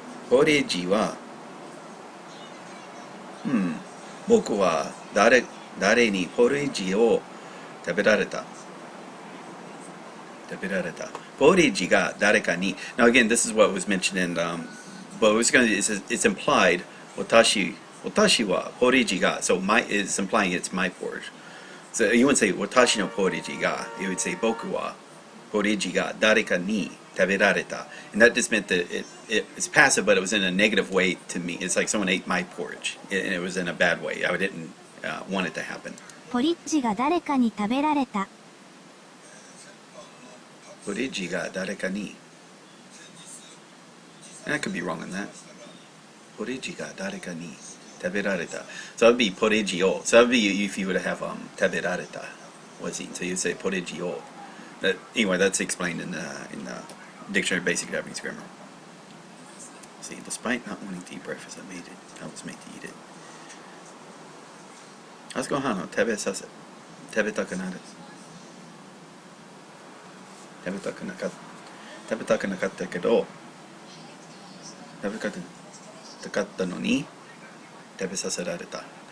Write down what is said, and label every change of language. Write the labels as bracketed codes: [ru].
[ja] ポレジは、僕は誰にポレジを食べられた。ポレジが誰かに。 [en] Now again, this is what was mentioned in, but it's implied. [ja] 私はポレジが, [en] so it's implying it's my porridge. So you wouldn't say [ja] 私のポレジが, [en] you would say [ja] 僕はポレジが誰かに食べられた. [en] And that just meant that it's passive, but it was in a negative way to me. It's like someone ate my porridge, and it was in a bad way. I didn't want it to happen. [ja] ポリッジが誰かに食べられた。ポレジが誰かに. [en] And I could be wrong on that. [ja] ポレジが誰かに食べられた. [en] So that would be [ja] ポレジを. [en] So that would be if you would have [ja] 食べられた [en] was eaten. So you'd say [ja] ポレジを. [en] Anyway, that's explained in the Dictionary of Basic Japanese Grammar. See, despite not wanting to eat breakfast, I was made to eat it. [ja] 朝ごはんを食べたくなかったけど、食べたかったのに食べさせられた。